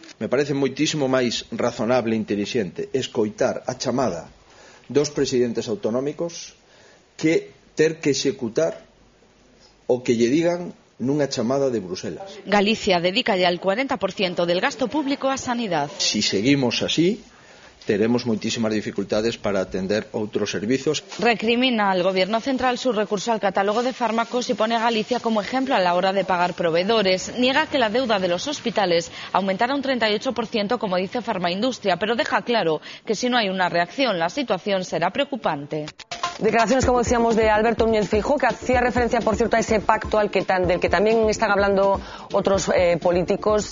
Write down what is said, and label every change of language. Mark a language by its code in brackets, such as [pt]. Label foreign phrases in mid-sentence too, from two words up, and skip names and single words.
[es] Me parece [gl] moitísimo máis razonable e intelixente escoitar a chamada dos presidentes autonómicos que ter que executar o que lle digan nunha chamada de Bruselas. [es] Galicia dedica ya el 40% del gasto público a sanidad. [gl] Si seguimos así, teremos moitísimas dificultades para atender outros servizos. [es] Recrimina al gobierno central su recurso al catálogo de fármacos y pone a Galicia como ejemplo a la hora de pagar proveedores. Niega que la deuda de los hospitales aumentará un 38%, como dice Farmaindustria, pero deja claro que si no hay una reacción, la situación será preocupante. Declaraciones, como decíamos, de Alberto Núñez Feijóo, que hacía referencia, por cierto, a ese pacto del que también están hablando otros políticos.